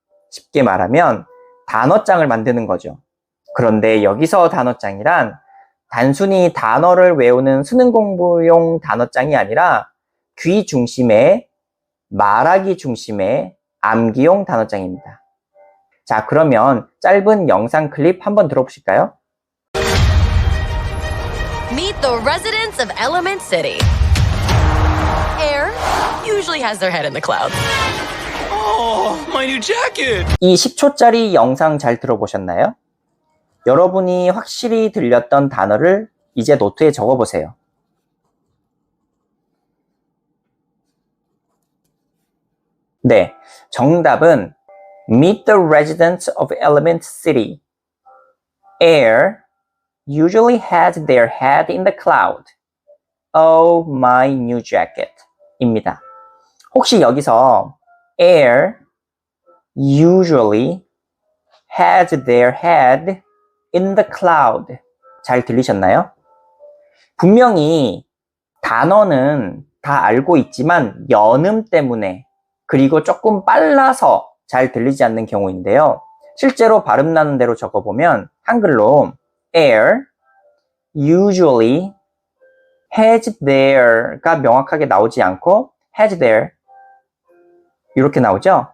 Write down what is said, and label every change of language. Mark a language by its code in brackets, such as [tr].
[ko] 쉽게 말하면 단어장을 만드는 거죠. 그런데 여기서 단어장이란 단순히 단어를 외우는 수능 공부용 단어장이 아니라 귀 중심의 말하기 중심의 암기용 단어장입니다. 자, 그러면 짧은 영상 클립 한번 들어보실까요? [en] Meet the residents of Element City. Air usually has their head in the clouds. Oh, my new jacket! 이 10초짜리 영상 잘 들어보셨나요? 여러분이 확실히 들렸던 단어를 이제 노트에 적어보세요. [ko] 네, 정답은 [en] Meet the residents of Element City. Air usually has their head in the cloud. Oh, my new jacket. [ko] 입니다. 혹시 여기서 [en] Air usually has their head in the cloud. [ko] 잘 들리셨나요? 분명히 단어는 다 알고 있지만 연음 때문에 그리고 조금 빨라서 잘 들리지 않는 경우인데요. 실제로 발음 나는 대로 적어보면 한글로 [en] air usually has their [ko] 가 명확하게 나오지 않고 [en] has their [ko] 이렇게 나오죠.